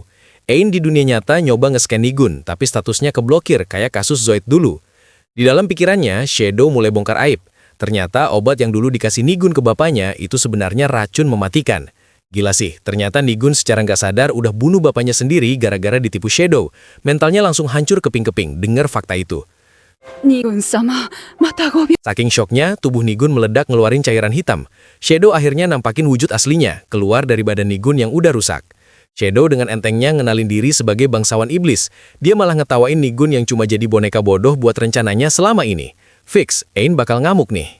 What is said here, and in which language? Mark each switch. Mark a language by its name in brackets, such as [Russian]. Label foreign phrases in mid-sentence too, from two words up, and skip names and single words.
[Indonesian] Ain di dunia nyata nyoba nge-scan Nigun, tapi statusnya keblokir kayak kasus Zoid dulu. Di dalam pikirannya, Shadow mulai bongkar aib. Ternyata obat yang dulu dikasih Nigun ke bapaknya itu sebenarnya racun mematikan. Gila sih, ternyata Nigun secara nggak sadar udah bunuh bapaknya sendiri gara-gara ditipu Shadow. Mentalnya langsung hancur keping-keping dengar fakta itu. [Japanese] ニグン様、またご病 [Indonesian] Saking syoknya, tubuh Nigun meledak ngeluarin cairan hitam. Shadow akhirnya nampakin wujud aslinya, keluar dari badan Nigun yang udah rusak. Shadow dengan entengnya ngenalin diri sebagai bangsawan iblis. Dia malah ngetawain Nigun yang cuma jadi boneka bodoh buat rencananya selama ini. Fix, Ain bakal ngamuk nih.